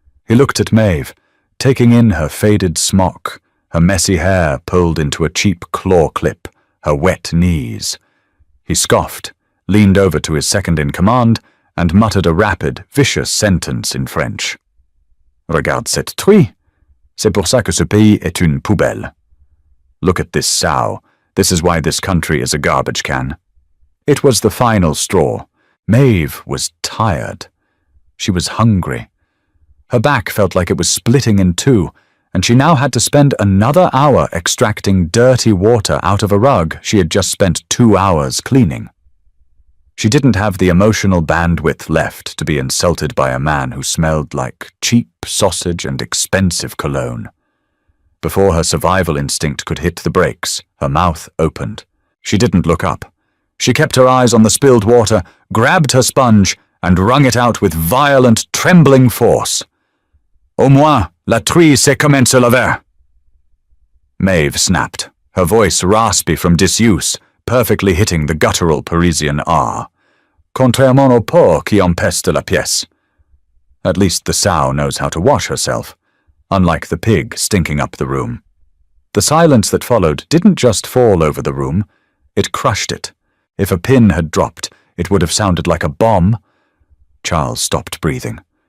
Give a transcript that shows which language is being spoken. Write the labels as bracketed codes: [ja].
[en] He looked at Maeve, taking in her faded smock, her messy hair pulled into a cheap claw clip, her wet knees. He scoffed, leaned over to his second-in-command, and muttered a rapid, vicious sentence in French. [fr] Regarde cette truie. C'est pour ça que ce pays est une poubelle. [en] Look at this sow. This is why this country is a garbage can. It was the final straw. Maeve was tired. She was hungry. Her back felt like it was splitting in two, and she now had to spend another hour extracting dirty water out of a rug she had just spent 2 hours cleaning. She didn't have the emotional bandwidth left to be insulted by a man who smelled like cheap sausage and expensive cologne. Before her survival instinct could hit the brakes, her mouth opened. She didn't look up. She kept her eyes on the spilled water, grabbed her sponge, and wrung it out with violent, trembling force. [fr] Au moins, la truie sait comment se laver. [en] Maeve snapped, her voice raspy from disuse, perfectly hitting the guttural Parisian R. [fr] Contrairement au porc qui empeste la pièce. [en] At least the sow knows how to wash herself, unlike the pig stinking up the room. The silence that followed didn't just fall over the room, it crushed it. If a pin had dropped, it would have sounded like a bomb. Charles stopped breathing.